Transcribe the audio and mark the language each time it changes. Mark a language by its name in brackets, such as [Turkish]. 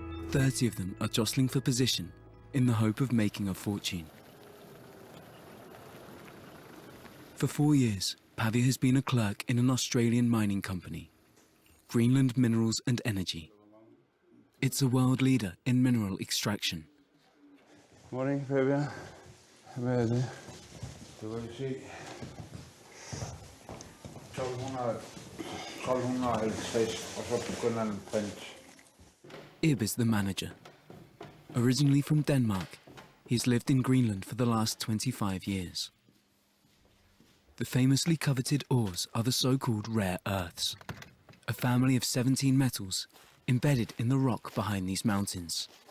[English] 30 of them are jostling for position in the hope of making a fortune. For 4 years, Pavia has been a clerk in an Australian mining company, Greenland Minerals and Energy. It's a world leader in mineral extraction. Morning, [Danish] Pavia. Hvad er det? Du kan se 1250 og så begynder den print. [English] Ib is the manager. Originally from Denmark, he has lived in Greenland for the last 25 years. The famously coveted ores are the so-called rare earths, a family of 17 metals embedded in the rock behind these mountains.